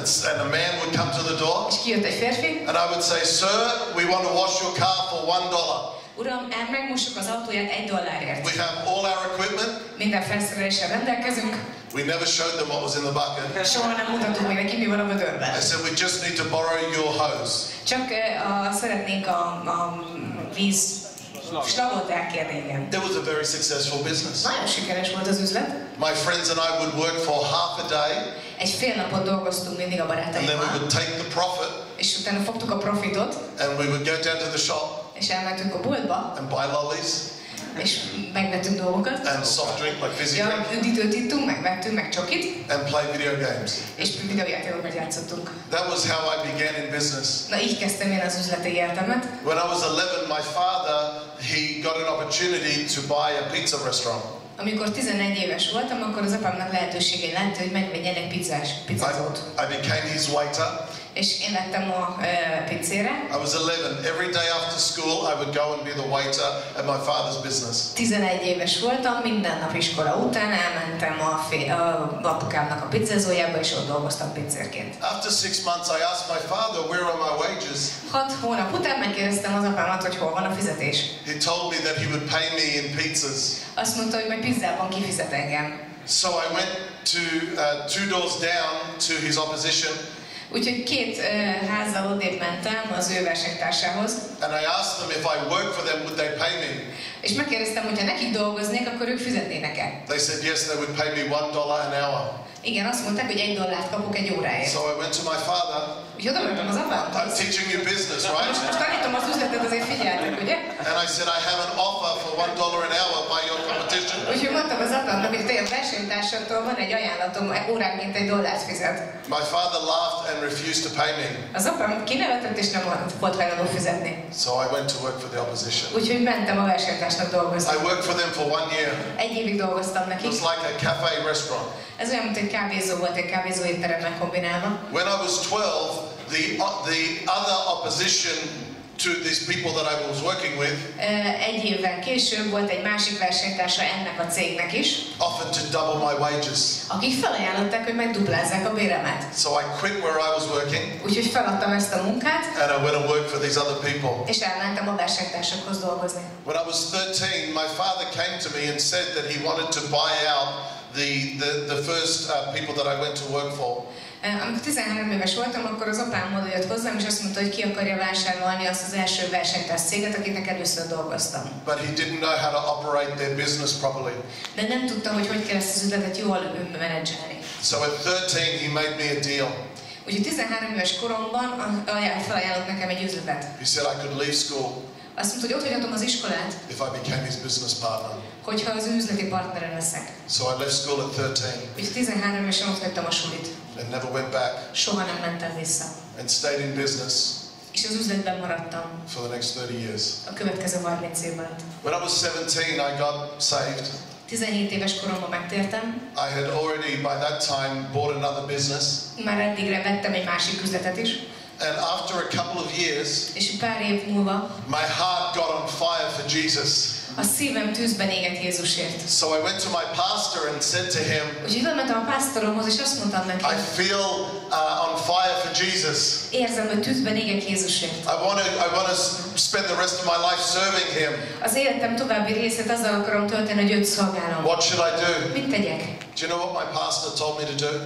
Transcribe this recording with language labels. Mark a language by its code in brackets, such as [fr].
[en] and a man would come to the door, [hu] és kijött egy férfi. [en] and I would say, "Sir, we want to wash your car for $1. [hu] Uram, megmossuk az autóját $1. [en] We have all our equipment." [hu] Minden felszereléssel rendelkezünk. [en] We never showed them what was in the bucket. [hu] Soha nem mutattuk, hogy neki mi van a vödörben. [en] I said, "We just need to borrow your hose." [hu] Csak szeretnénk a víz slagot elkérni, igen. [en] It was a very successful business. [hu] Nagyon sikeres volt az üzlet. [en] My friends and I would work for half a day, [hu] Egy fél napot dolgoztunk mindig a [en] and then we [hu] barátaimmal, [en] would take the profit, [hu] és utána fogtuk a profitot, [en] and we would go down to the shop [hu] és elmentünk a boltba, [en] and buy lollies [hu] és megvettünk dolgokat. [en] and soft drink, like fizzy drink, [hu] Ja, üdítőt ittunk, megvettünk, meg csokit, [en] and play video games. [hu] és videójátékokat játszottunk. [en] That was how I began in business. [hu] Na, így kezdtem én az üzleti életemet. [en] When I was 11, my father, he got an opportunity to buy a pizza restaurant. [hu] Amikor 11 éves voltam, akkor az apámnak lehetősége lett, hogy megvegyen egy pizzázót. [en] I became his waiter. [hu] És én lettem a pizzére. [en] I was 11. Every day after school, I would go and be the waiter at my father's business. [hu] 11 éves voltam, minden nap iskola után elmentem a apukámnak a pizzázójába, és ott dolgoztam pizzérként. [en] After 6 months, I asked my father, "Where are my wages?" [hu] 6 hónap után megkérdeztem az apámat, hogy hol van a fizetés. [en] He told me that he would pay me in pizzas. [hu] Azt mondta, hogy majd pizzában kifizet engem. [en] So I went to 2 doors down to his opposition, [hu] Úgyhogy 2 házzal odébb mentem az ő versenytársához, [en] and I asked them if I worked for them, would they pay me? [hu] és megkérdeztem, hogy ha nekik dolgoznék, akkor ők fizetnének-e. [en] They said yes, they would pay me $1 an hour. [hu] Igen, azt mondták, hogy $1 kapok egy óráért. [en] So I went to my father. [hu] Úgyhogy oda mentem az apámhoz. [en] I'm teaching you business, right? [hu] Most tanítom az üzletet, azért figyeltek, ugye? [en] And I said, I have an offer for $1 an hour by your competition. [hu] Úgyhogy mondtam az apámnak, hogy te a versenytársattól van egy ajánlatom, óránként $1 fizet. [en] My father laughed and refused to pay me. [hu] Az apám kinevetett és nem volt hajlandó fizetni. [en] So I went to work for the opposition. [hu] Úgyhogy mentem a versenytársnak dolgozni. [en] I worked for them for 1 year. [hu] 1 évig dolgoztam [en] It [hu] nekik. [en] was like a cafe restaurant. [hu] Ez olyan, mint egy kávézó volt, egy kávézóétteremben kombinálva. [en] When I was 12, the other opposition to these people that I was working with. [hu] Egy évvel később volt egy másik versenytársa ennek a cégnek is, [en] Offered to double my wages. [hu] akik felajánlották, hogy megduplázzák a béremet. [en] So I quit where I was working. [hu] Úgyhogy feladtam ezt a munkát, [en] And I went and worked for these other people. [hu] és elmentem a versenytársakhoz dolgozni. [en] When I was 13, my father came to me and said that he wanted to buy out the first people that I went to work for. [hu] Amikor 13 éves voltam, akkor az apám oda jött hozzám, és azt mondta, hogy ki akarja vásárolni azt az első versenytárs céget, akinek először dolgoztam. [en] But he didn't know how to operate their business properly. [hu] De nem tudta, hogy hogy kell ezt az üzletet jól menedzselni. [en] So at 13, he made me a deal. [hu] Úgyhogy 13 éves koromban felajánlott nekem egy üzletet. [en] He said I could leave school [hu] Azt mondta, hogy ott hagyhatom az iskolát, [en] if I became his business partner. [hu] hogyha az ő üzleti partnere leszek. [en] So I left school at 13 [hu] Úgyhogy 13 évesen ott hagytam a sulit. [en] and never went back [hu] Soha nem mentem vissza. [en] and stayed in business [hu] És az üzletben maradtam [en] for the next 30 years. [hu] a következő 30 évben. [en] When I was 17, I got saved. [hu] 17 éves koromban megtértem. [en] I had already, by that time, bought another business. [hu] Már eddigre vettem egy másik üzletet is. [en] And after a couple of years, [hu] És pár év múlva [en] my heart got on fire for Jesus. [hu] a szívem tűzben égett Jézusért. [en] So I went to my pastor and said to him, [hu] Úgyhogy elmentem a pásztoromhoz, és azt mondtam neki, [en] I feel on fire for Jesus. [hu] érzem, hogy tűzben égek Jézusért. [en] I want to spend the rest of my life serving him. [hu] Az életem további részét azzal akarom tölteni, hogy őt szolgálom. [en] What should I do? [hu] Mit tegyek? [en] Do you know what my pastor told me to do?